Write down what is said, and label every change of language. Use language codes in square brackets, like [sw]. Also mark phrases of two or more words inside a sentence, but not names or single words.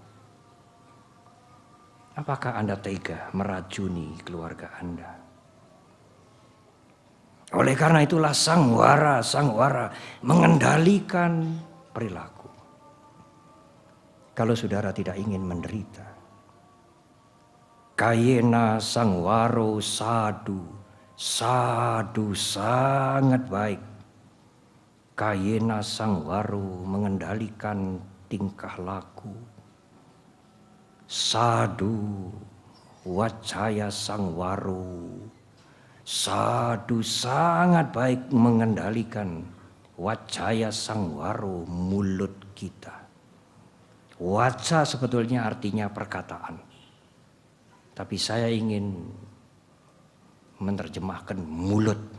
[id] Apakah Anda tega meracuni keluarga Anda? Oleh karena itulah sangwara mengendalikan perilaku. Kalau saudara tidak ingin menderita, [pi] kayena sangwaro sadu [id] sangat baik. [pi] Kayena sangwaro [id] mengendalikan tingkah laku. [pi] Sadu wacaya sangwaro. [id] Sadu sangat baik mengendalikan [pi] wacaya sangwaro, [id] mulut kita. Waca sebetulnya artinya perkataan. Tapi saya ingin menerjemahkan mulut.